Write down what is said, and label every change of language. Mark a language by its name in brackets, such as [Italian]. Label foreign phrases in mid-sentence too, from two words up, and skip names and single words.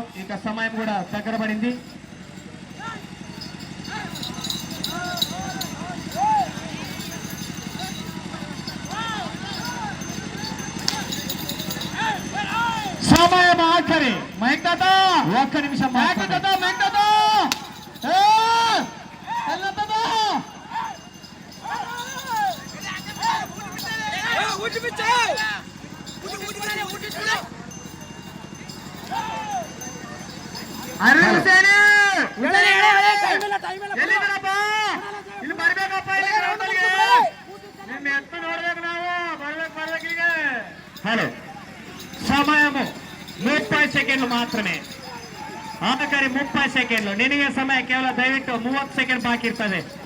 [Telugu] ఇక సమయం కూడా దగ్గర పడింది. సమయం ఆఖరి. మైక్ తాత 1 నిమిషం. మైక్ తాత మైక్ తాత [Kannada] ಅರ್ಲಿ ಹುಸೇನ್ ಎಲ್ಲಿದ್ದೀರಪ್ಪ? ಇಲ್ಲಿ ಬರ್ಬೇಕಪ್ಪ. ಇಲ್ಲಿ ಗ್ರೌಂಡ್ಗೆ ನಿಮ್ಮ ಎತ್ತು ನೋಡ್ಬೇಕು. ನಾವು ಬರ್ಬೇಕು ಈಗ. [Telugu] హలో సమయము 30 సెకండ్లు మాత్రమే. ఆఖరి 30 సెకండ్లు. [Kannada] ನಿನಗೆ ಸಮಯ ಕೇವಲ ದಯವಿಟ್ಟು 30 ಸೆಕೆಂಡ್ ಬಾಕಿ ಇರ್ತದೆ.